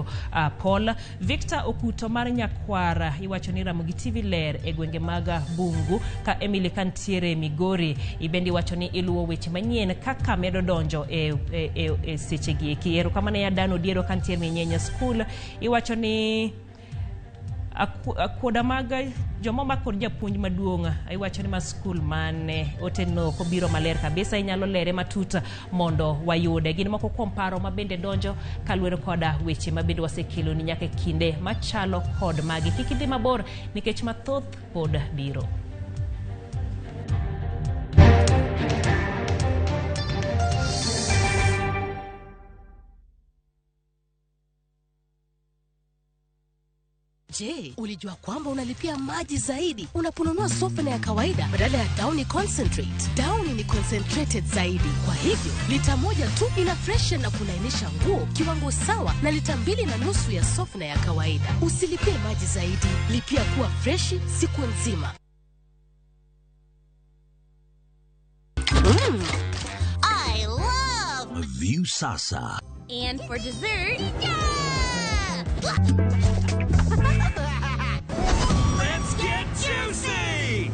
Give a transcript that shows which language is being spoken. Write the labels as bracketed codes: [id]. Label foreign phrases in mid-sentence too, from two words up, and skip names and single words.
[luo] Paul Victor Okuto mar Nyakwara iwacho ni Ramogi TV ler e gwenge maga Bungu ka Emily kantiere Migori ibendi wacho ni iluwo weche manyien kaka medo donjo e sechegi kiero kamana ya Dano Diero kantiere Nyenya School iwacho ni akoda maga jomoma kod japuonj maduonga iwacho ni ma school mane oteno kobiro maler kabisa inyalo lere matuta mondo wayude. Gin moko kuom paro mabende donjo kalwero koda weche mabende wasekelo ni nyaka kinde machalo kod magi. Kik idhi mabor nikech mathoth pod biro. [sw] Je, ulijua kwamba unalipia maji zaidi unaponunua softener ya kawaida badala ya Downy Concentrate? Downy ni concentrated zaidi. Kwa hivyo, lita moja tu ina freshen na kulainisha nguo kiwango sawa na lita 2.5 ya softener ya kawaida. Usilipie maji zaidi, lipia kuwa freshi siku nzima. [en] I love View Sasa. And for dessert, Let's get juicy!